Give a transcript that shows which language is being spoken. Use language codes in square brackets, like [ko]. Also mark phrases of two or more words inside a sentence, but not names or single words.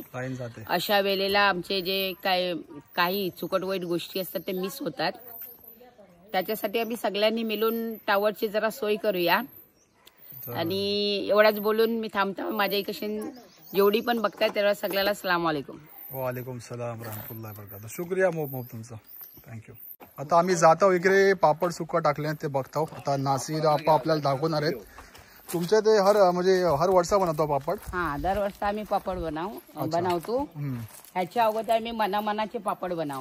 [mr] अशा वेळेला आमचे जे काही चुकट वाईट गोष्टी असतात ते मिस होतात. त्याच्यासाठी आम्ही सगळ्यांनी मिळून टावरची जरा सोय करूया. आणि एवढाच बोलून मी थांबतो. माझ्या इकडे जेवढी पण बघताय तेवढ्या सगळ्याला [ar] السلام عليكم. وعليكم السلام رحمة الله بركاته. [mr] शुक्रिया मोप तुमचा, थँक्यू. आता आम्ही जातो इकडे पापड सुक्का टाकले ते बघतो. आता नासिर आपा आपल्याला दाखवणार आहेत. तुमच्या ते हर वर्षा बनवतो पापड? हा, दरवर्षी आम्ही पापड बनवतो. ह्याच्या अगोदर आम्ही मनाचे पापड बनवू.